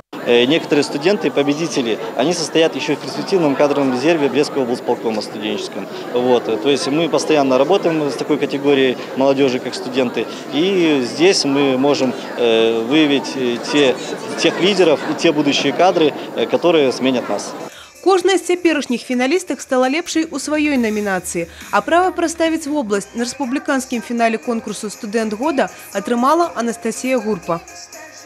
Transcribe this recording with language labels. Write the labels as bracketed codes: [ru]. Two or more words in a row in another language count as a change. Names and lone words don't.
[ru] Некоторые студенты, победители, они состоят еще в перспективном кадровом резерве Брестского облсполкома студенческом. Вот. То есть мы постоянно работаем с такой категорией молодежи, как студенты. И здесь мы можем выявить тех лидеров и те будущие кадры, которые сменят нас. [be] Кожная з цяперашніх фіналістак стала лепшай у сваёй намінацыі, а права прадставіць вобласць на рэспубліканскім фінале конкурсу «Студент года» атрымала Анастасія Гурпа.